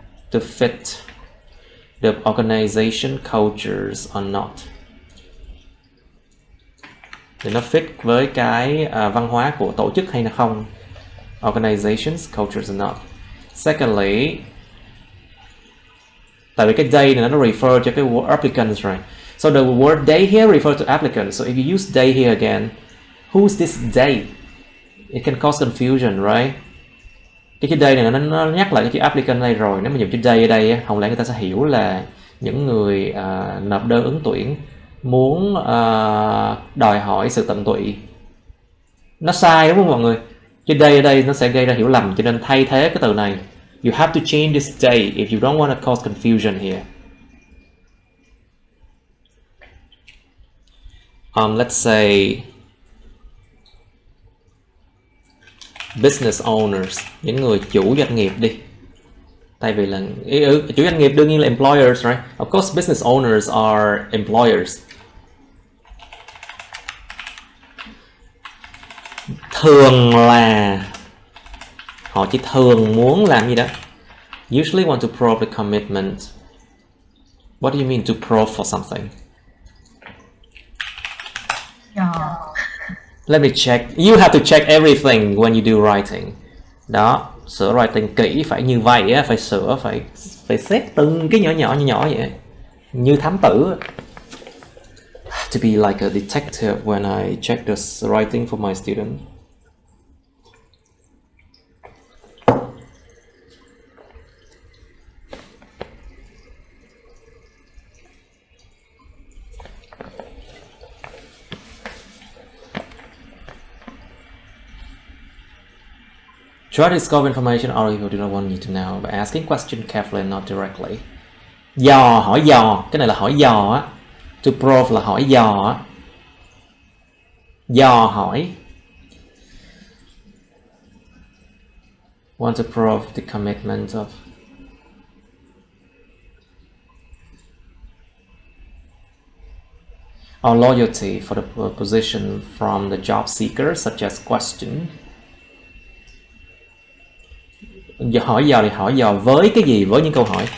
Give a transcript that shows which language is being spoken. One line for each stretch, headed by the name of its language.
English: To fit the organization cultures or not,
Vietnamese: thì nó fit với cái văn hóa của tổ chức hay là không.
English: Organizations, cultures or not. Secondly,
Vietnamese: tại vì cái they này nó refer cho cái
English: word applicants, right? So the word they here refer to applicants. So if you use they here again, who's this they? It can cause confusion, right?
Vietnamese: Cái chữ they này nó nhắc lại cái chữ applicant đây rồi. Nếu mà dùng chữ they ở đây, không lẽ người ta sẽ hiểu là những người nộp đơn ứng tuyển muốn đòi hỏi sự tận tụy. Nó sai đúng không mọi người? Chữ they ở đây nó sẽ gây ra hiểu lầm, cho nên thay thế cái từ này.
English: You have to change this day if you don't want to cause confusion here. Let's say business owners,
Vietnamese: những người chủ doanh nghiệp đi. Tại vì là chủ doanh nghiệp đương nhiên là employers, right?
English: Of course, business owners are employers.
Vietnamese: Thường là họ chỉ thường muốn làm gì đó.
English: Usually want to prove the commitment. What do you mean to prove for something? Let me check. You have to check everything when you do writing.
Vietnamese: Đó, sửa writing kỹ phải như vậy á, phải sửa, phải xét từng cái nhỏ vậy, như thám tử.
English: To be like a detective when I check this writing for my student. Try to discover information other people do not want you to know by asking question carefully and not directly.
Vietnamese: Dò, hỏi dò, cái này là hỏi dò á.
English: To probe
Vietnamese: là hỏi dò á. Dò hỏi.
English: Want to prove the commitment of. Or loyalty for the position from the job seeker, such as question.
Vietnamese: Hỏi dò thì hỏi dò với cái gì, với những câu hỏi.